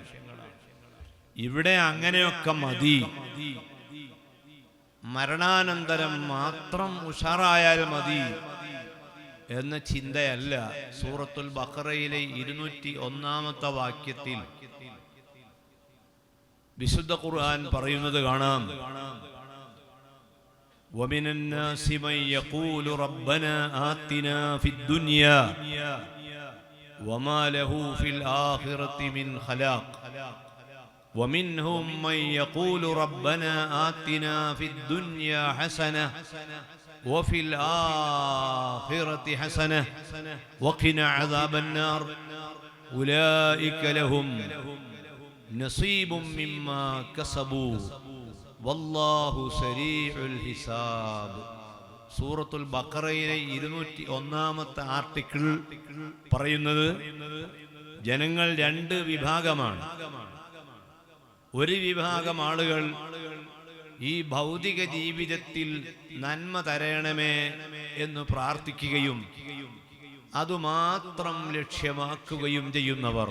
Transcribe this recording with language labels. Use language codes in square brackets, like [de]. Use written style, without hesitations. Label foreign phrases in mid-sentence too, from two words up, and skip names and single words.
[ml] ഇവിടെ അങ്ങനെയൊക്കെ മതി, മരണാനന്തരം മാത്രം ഉഷാറായാൽ മതി എന്ന ചിന്തയല്ല. സൂറത്തുൽ ബഖറയിലെ 201-ാമത്തെ വാക്യത്തിൽ വിശുദ്ധ ഖുർആൻ പറയുന്നത് കാണാം, [ar] وَمِنَ النَّاسِ مَن يَقُولُ رَبَّنَا آتِنَا فِي الدُّنْيَا وَمَا لَهُ فِي الْآخِرَةِ مِنْ خَلَاقٍ وَمِنْهُمْ مَن يَقُولُ رَبَّنَا آتِنَا فِي الدُّنْيَا حَسَنَةً وَفِي الْآخِرَةِ حَسَنَةً وَقِنَا عَذَابَ النَّارِ أُولَئِكَ لَهُمْ نصيب مما كسبوا والله سريع الحساب. [ml] സൂറത്തുൽ ബഖറയിലെ 201-ാമത്തെ ആർട്ടിക്കിൾ പറയുന്നത് ജനങ്ങൾ രണ്ട് വിഭാഗമാണ്. ഒരു വിഭാഗം ആളുകൾ ഈ ഭൗതിക ജീവിതത്തിൽ നന്മ തരണമേ എന്ന് പ്രാർത്ഥിക്കുകയും അതുമാത്രം ലക്ഷ്യമാക്കുകയും ചെയ്യുന്നവർ.